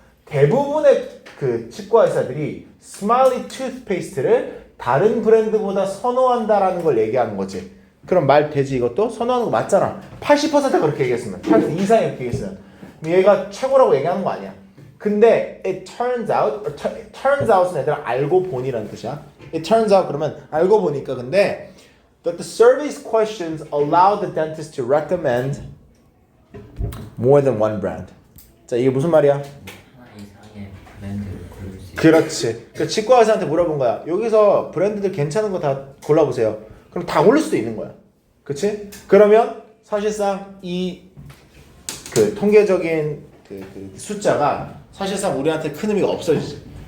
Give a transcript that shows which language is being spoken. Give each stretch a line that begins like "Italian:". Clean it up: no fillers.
Korean: 대부분의 그 치과 의사들이 스마일리 투스페이스를 다른 브랜드보다 선호한다라는 걸 얘기하는 거지. 그럼 말 되지 이것도? 선호하는 거 맞잖아. 80%가 그렇게 얘기했으면 80% 이상이 그렇게 얘기했으면 얘가 최고라고 얘기하는 거 아니야. 근데
English: it turns out
Korean: 은 얘들아 알고 보니라는 뜻이야.
English: It turns out
Korean: 그러면 알고 보니까 근데
English: that the survey's questions allow the dentist to recommend more than one brand.
Korean: 자, 이게 무슨 말이야? 하나 이상의 브랜드를 고를 수 있어요. 그렇지. 그 치과 의사한테 물어본 거야. 여기서 브랜드들 괜찮은 거 다 골라보세요. 그럼 다 고를 수도 있는 거야. 그렇지? 그러면 사실상 이 그 통계적인 그 숫자가 사실상 우리한테 큰 의미가 없어지지.